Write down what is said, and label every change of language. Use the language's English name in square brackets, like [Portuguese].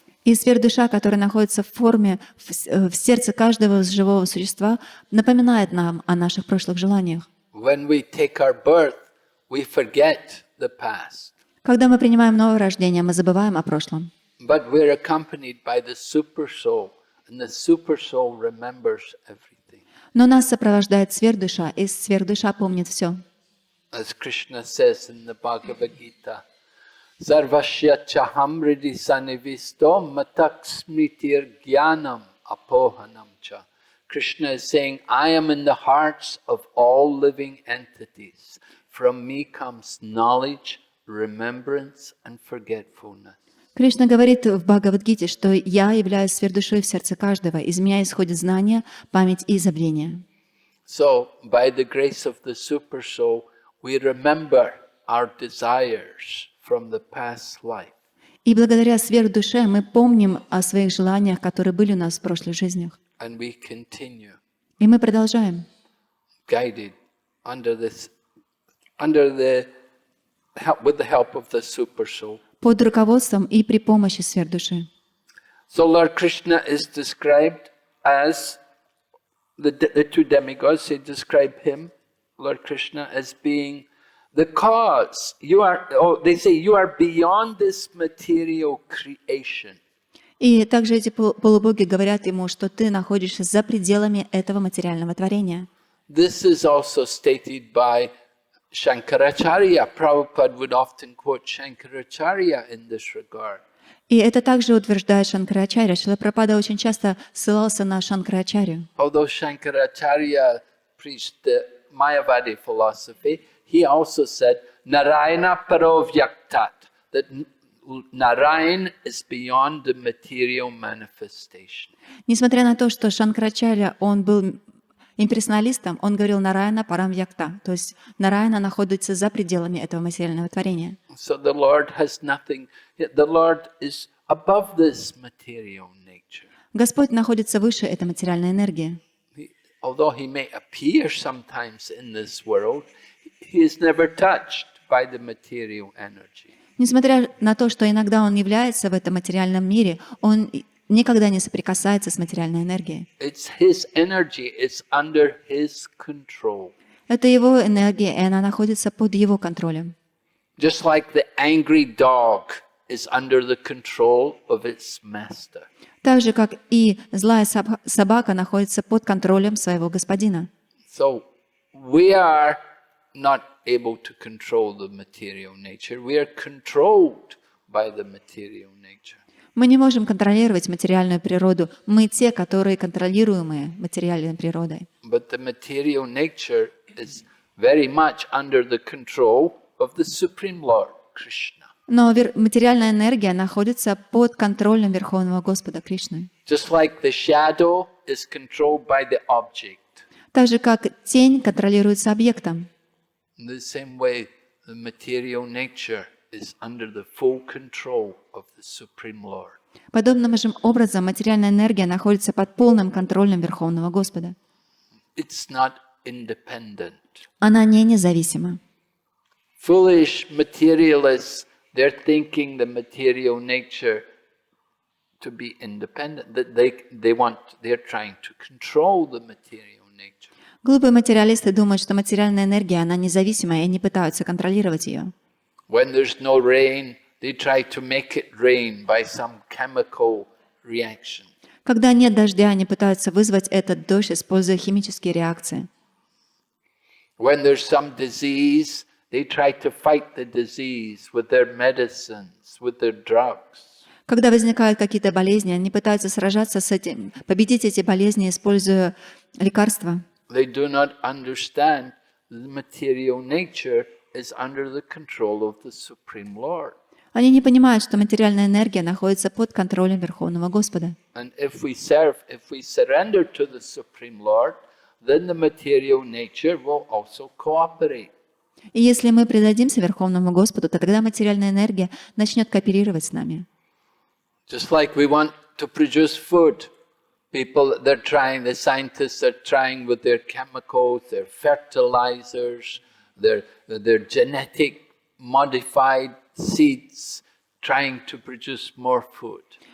[Russian] И сверхдуша, которая находится в форме, в сердце каждого живого существа, напоминает нам о наших прошлых желаниях. [English] When we take our birth, we forget the past. [Russian] Когда мы принимаем новое рождение, мы забываем о прошлом. [English] But we're accompanied by the super soul, and the super soul remembers everything. [Russian] Но нас сопровождает сверхдуша, и сверхдуша помнит все. [English] As Krishna says in the Bhagavad Gita, [Sanskrit] Sarvasya chaham hridi sanivisto matak smritir jnanam apohanam cha. [English] Krishna is saying, I am in the hearts of all living entities. From me comes knowledge, remembrance and forgetfulness. [Russian] Кришна говорит в Бхагавад-гите, что «Я являюсь сверхдушой в сердце каждого, из меня исходит знание, память и забвение». [English] So, by the grace of the super soul, we remember our desires from the past life. [Russian] И благодаря сверхдуше мы помним о своих желаниях, которые были у нас в прошлых жизнях. [English] And we continue, [Russian] И мы продолжаем, [English] guided with the help of the super soul. [Russian] под руководством и при помощи сверхдуши. [English] So Lord Krishna is described as the two demigods. They describe him, Lord Krishna, as being the cause. They say you are beyond this material creation. [Russian] И также эти полубоги говорят ему, что ты находишься за пределами этого материального творения. [English] This is also stated by Shankaracharya, Prabhupada would often quote Shankaracharya in this regard. [Russian] И это также утверждает Шанкарачарья. Шрила Прабхупада очень часто ссылался на Шанкарачарью. [English] Although Shankaracharya preached the Mayavadi philosophy, he also said, Narayana Parovyaktat, that Narayan is beyond the material manifestation. [Russian] Несмотря на то, что Шанкарачарья, он был имперсоналистом, он говорил Нараяна Парамвьякта, то есть Нараяна находится за пределами этого материального творения. [English] So the Lord has nothing, the Lord is above this material nature. [Russian] Господь находится выше этой материальной энергии. [English] Although he may appear sometimes in this world, he is never touched by the material energy. [Russian] Несмотря на то, что иногда он является в этом материальном мире, он никогда не соприкасается с материальной энергией. [English] It's his energy, it's under his control. [Russian] Это его энергия, и она находится под его контролем. [English] Just like the angry dog is under the control of its master. [Russian] Так же, как и злая собака находится под контролем своего господина. [English] So we are not able to control the material nature. We are controlled by the material nature. [Russian] Мы не можем контролировать материальную природу. Мы те, которые контролируемые материальной природой. [English] But the material nature is very much under the control of the Supreme Lord, Krishna. [Russian] Но материальная энергия находится под контролем Верховного Господа Кришны. [English] Just like the shadow is controlled by the object. [Russian] Так же, как тень контролируется объектом. [English] In the same way, the material nature is under the full control of the Supreme Lord. [Russian] Подобным же образом материальная энергия находится под полным контролем Верховного Господа. [English] It's not independent. [Russian] Она не независима. [English] Foolish materialists, they're thinking the material nature to be independent. That they're trying to control the material nature. [Russian] Глупые материалисты думают, что материальная энергия, она независимая, и они пытаются контролировать ее. [English] When there's no rain, they try to make it rain by some chemical reaction. [Russian] Когда нет дождя, они пытаются вызвать этот дождь, используя химические реакции. [English] When there's some disease, they try to fight the disease with their medicines, with their drugs. [Russian] Когда возникают какие-то болезни, они пытаются сражаться с этим, победить эти болезни, используя лекарства. [English] They do not understand the material nature is under the control of the Supreme Lord. [Russian] Они не понимают, что материальная энергия находится под контролем Верховного Господа. [English] And if we surrender to the Supreme Lord, then the material nature will also cooperate. [Russian] И если мы предадимся Верховному Господу, то тогда материальная энергия начнет кооперировать с нами. [English] Just like we want to produce food, the scientists are trying with their chemicals, their fertilizers, their genetic modified seeds, trying to produce more food.